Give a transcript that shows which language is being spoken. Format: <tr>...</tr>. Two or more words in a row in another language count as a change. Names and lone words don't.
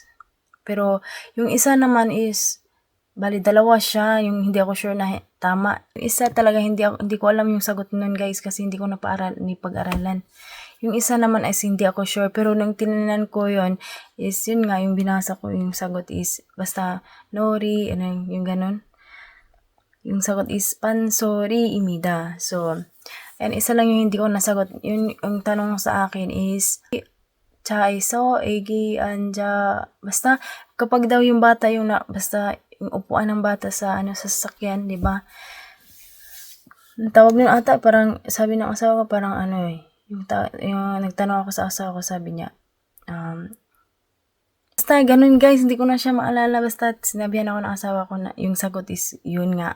<tl>Pero yung isa naman is bali dalawa siya, yung hindi ako sure na tama. Yung isa talaga hindi ko alam yung sagot nun guys kasi hindi ko ni pag-aralan. Yung isa naman is hindi ako sure pero nung tinanan ko yon is yun nga yung binasa ko yung sagot is basta nori, yung ganun. Yung sagot is pansori입니다. So, and isa lang yung hindi ko nasagot. Yung tanong sa akin is</tl> <ko>차에서 애기 앉아</ko> <tl>basta kapag daw yung bata basta yung upuan ng bata sa sa sasakyan, di ba? Ang tawag nun ata, parang sabi ng asawa ko parang yung nagtanong ako sa asawa ko, sabi niya, basta ganun guys, hindi ko na siya maalala, basta sinabihan ako ng asawa ko na yung sagot is yun nga.</tl>